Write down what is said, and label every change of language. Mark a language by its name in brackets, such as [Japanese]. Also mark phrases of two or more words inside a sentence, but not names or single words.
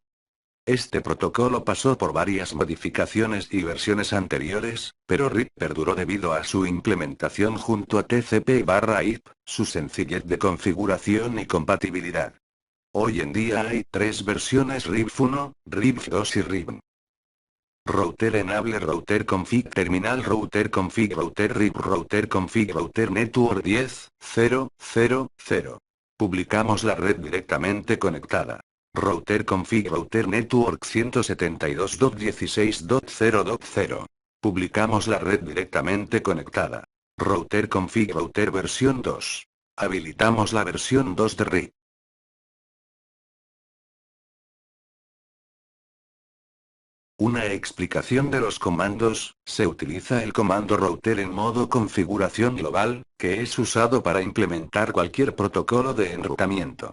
[Spanish] Este protocolo pasó por varias modificaciones y versiones anteriores, pero RIP perduró debido a su implementación junto a TCP/IP, su sencillez de configuración y compatibilidad. Hoy en día hay 3 versiones RIP1, RIP2 y RIP. [English] Router enable router config terminal router config router RIP router config router network 10.0.0.0. [Spanish] Publicamos la red directamente conectada. [English] Router config router network 172.16.0.0. [Spanish] Publicamos la red directamente conectada. [English] Router config router versión 2. [Spanish] Habilitamos la versión 2 de RIP. Una explicación de los comandos: se utiliza el comando router en modo configuración global, que es usado para implementar cualquier protocolo de enrutamiento.